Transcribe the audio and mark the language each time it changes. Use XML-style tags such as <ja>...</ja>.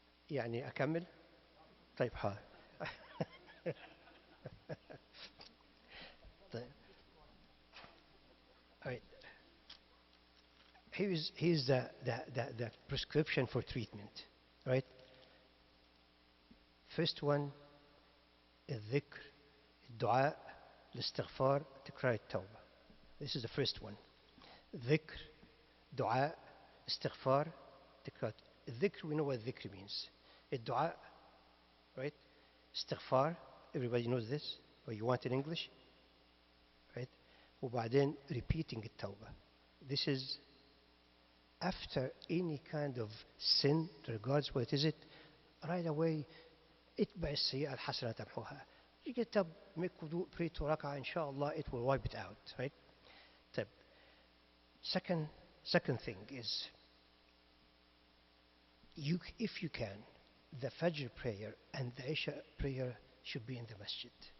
<ar>يعني أكمل؟ طيب حاضر. طيب.</ar> <en>All right. Here's the prescription for treatment. Right? First one,</en> <ar>الذكر, الدعاء, الاستغفار, تكرار التوبة.</ar> <en>This is the first one. ذكر, دعاء, استغفار, تكرار. الذكر, we know what ذكر means. الدعاء, right? استغفار, everybody knows this, or you want in English, right?</en> <ar>وبعدين</ar> <en>repeating</en> <ar>التوبة.</ar> <en>This is after any kind of sin, regards what is it, right away,</en> <ar>اتبع السيئة الحسنة تمحوها.</ar> <en>You get up, make wudu, pray 2 rak'ah, inshallah, it will wipe it out, right?</en> <ar>طيب.</ar> <en>Second thing is, if you can, the Fajr prayer and the Isha prayer should be in the masjid.</en>